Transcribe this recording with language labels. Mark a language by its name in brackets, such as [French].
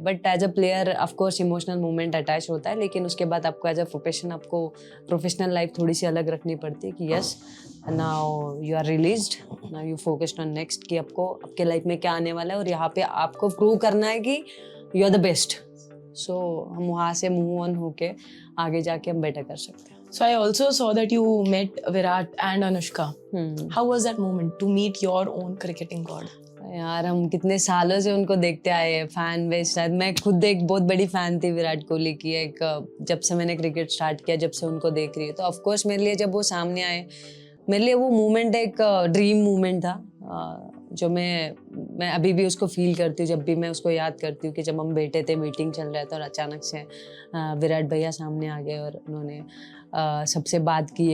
[English] but as a player of course [Hindi] emotional moment attach होता है. लेकिन उसके बाद आपको एज अ प्रोफेशन, आपको प्रोफेशनल लाइफ थोड़ी सी अलग रखनी पड़ती है कि [English] yes now you are released, now you focused on next, [Hindi] कि आपको आपके लाइफ में क्या आने वाला है और यहाँ पे आपको प्रूव करना है कि [English] You are the best. [Hindi] सो हम वहाँ से मूव ऑन होके आगे जाके हम बेटर कर सकते हैं. [English] So I also saw that you met Virat and Anushka. How was that moment to meet your own cricketing god? [Hindi] यार हम कितने सालों से उनको देखते आए हैं, फैन बेस। शायद मैं खुद एक बहुत बड़ी फैन थी विराट कोहली की, एक जब से मैंने क्रिकेट स्टार्ट किया, जब से उनको देख रही है। तो ऑफ कोर्स मेरे लिए जब वो सामने आए, मेरे लिए वो मोमेंट एक ड्रीम मोमेंट था, जो मैं अभी भी उसको फील करती हूँ। जब भी मैं उसको याद करती हूँ कि जब हम बैठे थे, मीटिंग चल रहा था और अचानक से विराट भैया सामने आ गए और उन्होंने सबसे बात की।